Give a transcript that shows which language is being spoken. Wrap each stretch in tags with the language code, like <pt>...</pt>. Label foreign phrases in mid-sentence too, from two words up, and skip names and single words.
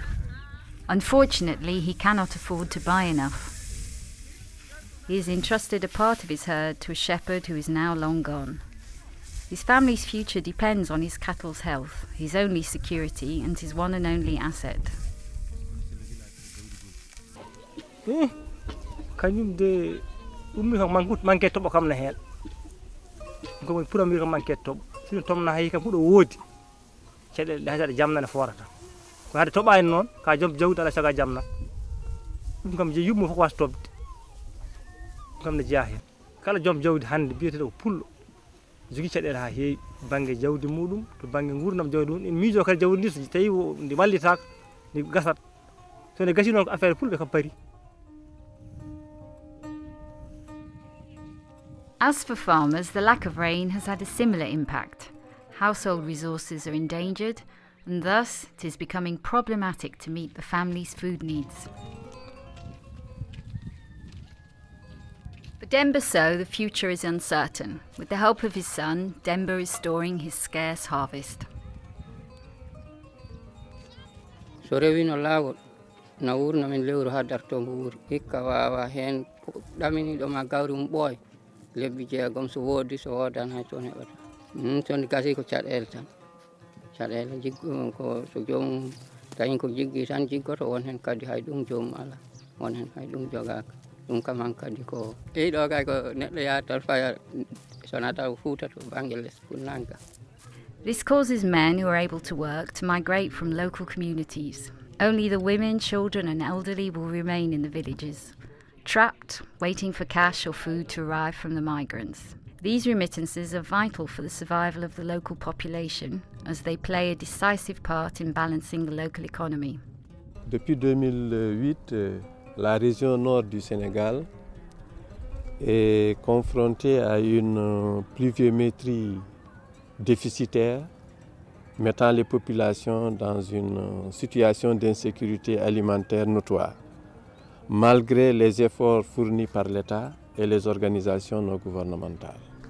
<en>Unfortunately, he cannot afford to buy enough. He has entrusted a part of his herd to a shepherd who is now long gone. His family's future depends on his cattle's health, his only security and his one and only asset.</en> <ff>Kañum de ummi ko manque toɓo kam na heen ko woni premier ko manque toɓo sino tomna hay kam fuɗo woodi caɗeele ɗe haysaɗe jamnane forata ko hade toɓani noon ka joom jawdi ala saga jamnat ɗum kam je yummo fof wasa toɓde ɗum kam ne jeeya heen kala joom jawdi hannde biyeteɗo ko pullo jogii caɗeele ha heewi baŋnge jawdi muɗum to baŋnge gurdam jawdi mum en miijo kadi jawdi ndi so tawi ndi wallitaka ndi gasat so nde gasi noon ko affaire fulɓe kam pari.</ff> <en>As for farmers, the lack of rain has had a similar impact. Household resources are endangered, and thus it is becoming problematic to meet the family's food needs. For Demba Sow, the future is uncertain. With the help of his son, Demba is storing his scarce harvest.</en> <ff>So rewino laawol na wurna min lewru ha darto mbo wuri hikka wawa hen ɗaminiɗo ma gawri mum ɓooy lebbi jeegom so woodi so woodan hay toon heɓata toon gasi ko caɗele tan caɗele jiggo ko so joomum tawi ko jiggi tan jiggoto won hen kadi hay ɗum joomum ala won hen hay ɗum jogaka ɗum kam han kadi ko ɗo kay ko neɗɗo yahata faya sonata fuuta to banggue less funnanka.</ff> <en>This causes men who are able to work to migrate from local communities. Only the women, children and elderly will remain in the villages, trapped, waiting for cash or food to arrive from the migrants. These remittances are vital for the survival of the local population, as they play a decisive part in balancing the local economy.</en> <fr>Depuis 2008, la région nord du Sénégal est confrontée à une pluviométrie déficitaire, mettant les populations dans une situation d'insécurité alimentaire notoire, malgré les efforts fournis par l'État et les organisations non gouvernementales.</fr>